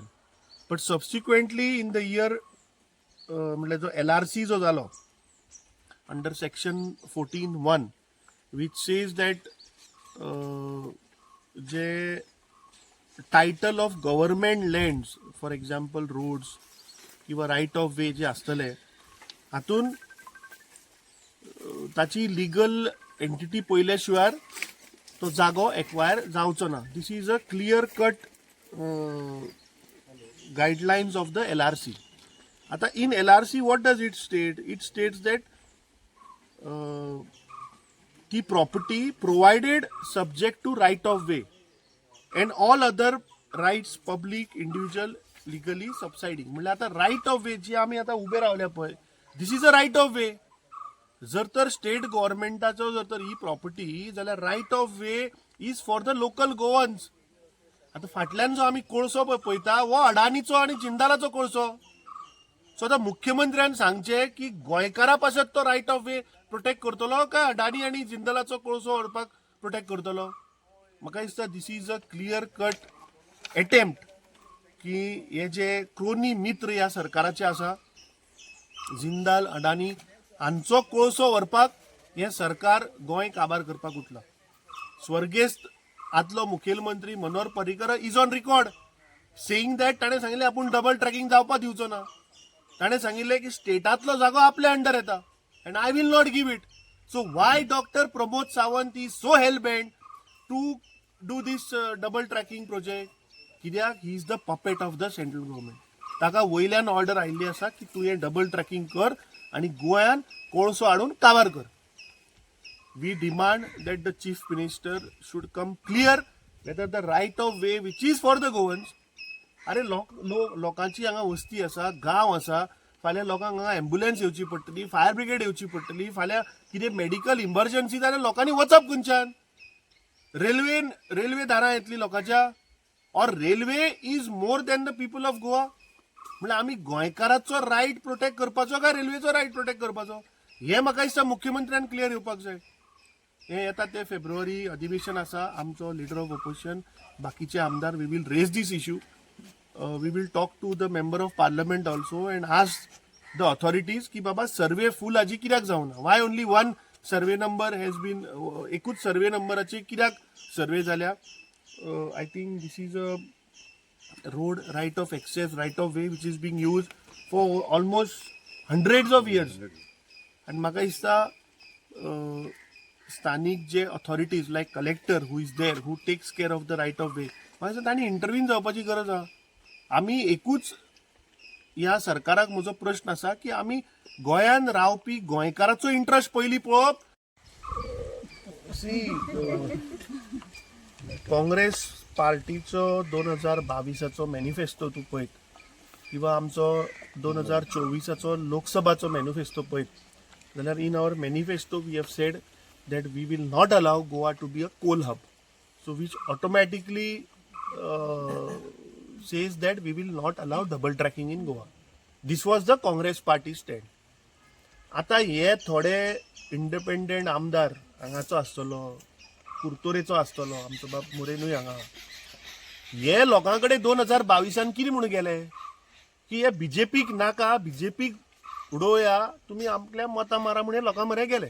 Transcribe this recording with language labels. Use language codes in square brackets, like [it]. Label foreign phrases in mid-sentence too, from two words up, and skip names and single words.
[en] but subsequently in the year [kok] म्हळ्यार जो LRC जो जालो [en] under section 14(1) which says that [kok] जे [en] title of government lands for example roads [kok] किंवा [en] right of way [kok] जे आसतले हातून ताची [en] legal entity [kok] पयल्या शिवाय तो जागो एक्वायर जावचो ना. [en] this is a clear cut guidelines of the LRC. आता in LRC what does it state? It states that ती property provided subject to right of way and all other rights public individual legally subsiding. [kok] म्हणजे आता [en] right of way [kok] जी आम्ही आता उभे रावल्या पळय [en] this is a right of way. [kok] जर तर स्टेट गव्हर्मेंटाचो जर तर ही प्रॉपर्टी जाल्यार [en] right of way is for the local Goans. [kok] आता फाटल्यान जो आम्ही कोळसो पळयता हो अडानीचो आणि जिंदालाचो कोळसो. सो आता मुख्यमंत्र्यान सांगचे की गोंयकारा पासत तो [en] right of way [kok] प्रोटेक्ट करतलो काय अडानी आणि जिंदालाचो कोळसो व्हरपाक प्रोटेक्ट करतलो. म्हाका दिसता [en] this is a clear cut attempt [kok] की हे जे क्रोनी मित्र ह्या सरकाराचे आसा जिंदाल अडानी हांचो कोळसो व्हरपाक हे सरकार गोंय काबार करपाक उठला. स्वर्गेस्त आदलो मुखेलमंत्री मनोहर पर्रीकर [en] is on record saying that [kok] ताणें सांगिल्लें आपूण [en] double tracking [kok] जावपाक दिवचो ना. ताणें सांगिल्लें की स्टेटांतलो जागो आपल्या अंडर येता [en] and I will not give it. so why Doctor Pramod Sawant is so hellbent to do this double tracking project? कित्याक he is the puppet of the central government. [kok] ताका वयल्यान ऑर्डर आयिल्ली आसा की तूं हें [en] double tracking [kok] कर आनी गोंयान कोळसो हाडून काबार कर. [en] We demand that the chief minister should come clear whether the right of way which is for the Goans. [kok] अरे लोकांची हांगा वस्ती आसा, गांव आसा, फाल्यां लोकांक हांगा एम्ब्युलन्स येवची पडटली, [en] fire brigade [kok] येवची पडटली, फाल्यां कितें [en] medical emergency [kok] जाल्यार लोकांनी वचप खंयच्यान? रेल्वे दारां येतली लोकांच्या? [en] or railway is more than the people of Goa? [kok] म्हणल्यार आमी गोंयकाराचो रायट प्रोटेक्ट करपाचो काय रेल्वेचो रायट प्रोटेक्ट करपाचो? हे म्हाका दिसता मुख्यमंत्र्यान क्लियर येवपाक जाय. हे येता ते फेब्रुवारी अधिवेशन आसा. आमचो [en] leader of opposition, [kok] बाकीचे आमदार, [en] we will raise this issue. we will talk to the member of parliament also and ask the authorities [kok] की बाबा सर्वे फूल हाजी कित्याक जावना? [en] why only one survey number has been, [kok] एकूच सर्वे नंबराचे कित्याक सर्वे जाल्या? [en] I think this is a road right of access, right of way which is being use for almost hundreds of years. [kok] आनी म्हाका दिसता स्थानिक जे [en] authorities like collector who is there who takes care of the right of way, [kok] म्हाका दिसता तांणी इंटरव्हीन जावपाची गरज आहा. आमी एकूच ह्या सरकाराक म्हजो प्रश्न आसा की आमी गोंयान रावपी गोंयकाराचो इंट्रस्ट पयलीं पळोवप. सी काँग्रेस पार्टीचो 2022चो मॅनिफेस्टो तूं पळयत किंवा आमचो 2024चो लोकसभाचो मॅनिफेस्टो पळयत जाल्यार [en] in our manifesto we have said that we will not allow Goa to be a coal hub. So which automatically says that we will not allow double tracking in Goa. This was the Congress party stand. [kok] आता हे थोडे इंडिपेंडंट आमदार हांगाचो आसतलो, कुर्तोरेचो आसतलो, आमचो बाब मोरेनूय हांगा, हे लोकां कडेन 2022 कितें म्हणून गेले की हे बीजेपीक नाका, बीजेपीक उडोवया, तुमी आपल्या मतां मारा म्हणून लोकां मरे गेले.